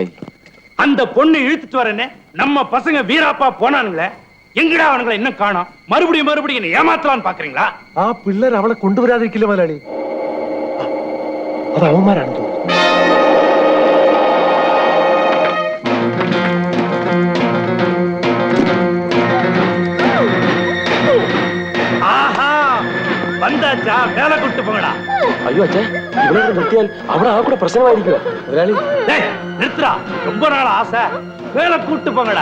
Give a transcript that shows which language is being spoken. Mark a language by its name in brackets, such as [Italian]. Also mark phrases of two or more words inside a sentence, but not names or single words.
[Tamil] அந்த பொண்ணு இழுத்துட்டு வரனே நம்ம பசங்க வீராப்பா போனானுங்களே, எங்கடா அவனுங்களை இன்னும் காணோம்? மறுபடியும் என்ன ஏமாத்தலான்னு பாக்குறீங்களா? [Malayalam] ആ പിള്ളേർ അവളെ കൊണ്ടുവരാതിരിക്കില്ല മുതലാളി. അത് അവന്മാരാണ് തോന്നുന്നു. [Tamil] ஆஹா, வந்தாச்சா? வேலை கூட்டு போங்கடா. [Malayalam] അയ്യോ അച്ഛാ, ഇവിടെ നിർത്തിയാൽ അവിടെ ആ കൂടെ പ്രശ്നമായിരിക്കുക മുതലാളി. [Tamil] நிறுத்துறா, ரொம்ப நாள் ஆசை. வேலை கூட்டு போங்கடா.